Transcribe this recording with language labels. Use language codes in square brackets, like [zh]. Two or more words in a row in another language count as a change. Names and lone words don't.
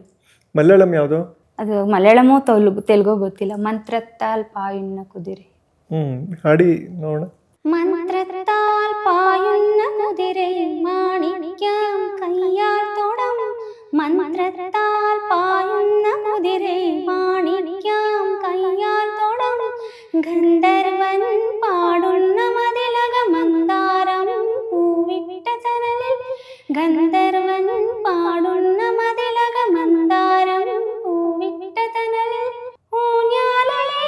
[kn] ಮಲಯಾಳಂ ಯಾವುದು? ಅದು ಮಲಯಾಳಮೋ ತೆಲುಗು ಗೊತ್ತಿಲ್ಲ. [ml] മന്ത്രത്താൽ പായുന്ന കുതിരേ. [kn] ಹಾಡಿ ನೋಡೋಣ. [ml] മന്ത്രത്താൽ പായുന്ന കുതിരേ മാണിക്യം കയ്യാൽ തൊടം, ಮಂತ್ರತ್ತಾൽ പായുന്ന കുതിരേ മാണിക്യം കയ്യാൽ തൊടം, ഗന്ധർവൻ പാടുന്ന മതിലക മന്ദാരം പൂവിട്ട തണലിൽ, ഗന്ധർവൻ പാടുന്ന മതിലക മന്ദാരം പൂവിട്ട തണലിൽ, ഊഞ്ഞാലേ